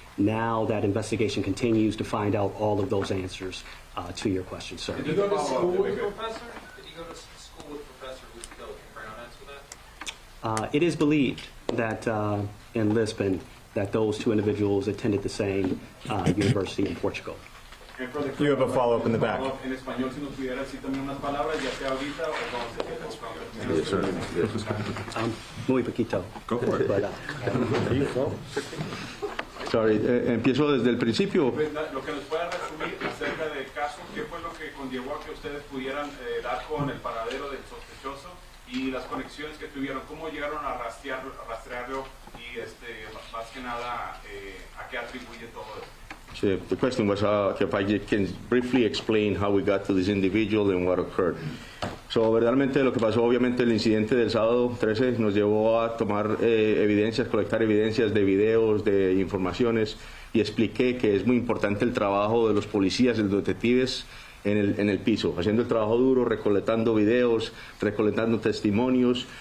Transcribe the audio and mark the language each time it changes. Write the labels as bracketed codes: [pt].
[en] Now that investigation continues to find out all of those answers to your question, sir. Did you go to school with the professor? Did you go to school with Professor Brown for that? It is believed that in Lisbon, that those two individuals attended the same university in Portugal. You have a follow-up in the back. [es] En español, si nos pudiera decir también unas palabras, ya sea ahorita o cuando se quede [en] Yes, sir. [es] Muy poquito. [en] Go for it. But, Sorry, [es] empiezo desde el principio. Pues, lo que nos pueda resumir acerca del caso, ¿qué fue lo que conllevó a que ustedes pudieran dar con el paradero del sospechoso y las conexiones que tuvieron? ¿Cómo llegaron a rastrearlo y más que nada a qué atribuye todo eso? [en] So the question was if I can briefly explain how we got to this individual and what occurred. [es] So, verdaderamente lo que pasó, obviamente el incidente del sábado 13 nos llevó a tomar evidencias, colectar evidencias de videos, de informaciones, y expliqué que es muy importante el trabajo de los policías, de los detectives en el piso, haciendo el trabajo duro, recolectando videos, recolectando testimonios.